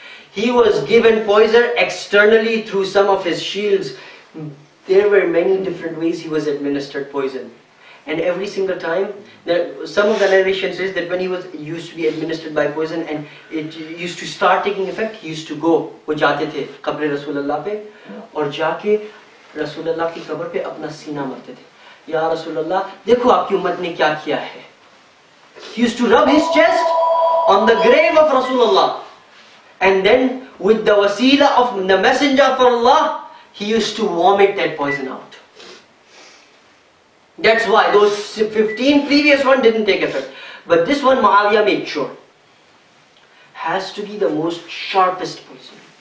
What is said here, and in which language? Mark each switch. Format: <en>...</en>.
<en>He was given poison externally through some of his shields. There were many different ways he was administered poison. And every single time, some of the narration says that when he was used to be administered by poison and it used to start taking effect, he used to go.</en> <ur>وہ جاتے تھے قبر رسول اللہ پہ اور جا کے رسول اللہ کی قبر پہ اپنا سینہ مارتے تھے. یا رسول اللہ دیکھو آپ کی امت نے کیا کیا ہے.</ur> <en>He used to rub his chest on the grave of Rasulullah, and then with the wasila of the messenger of Allah, he used to vomit that poison out. That's why those 15 previous ones didn't take effect. But this one Muawiyah made sure has to be the most sharpest poison.</en>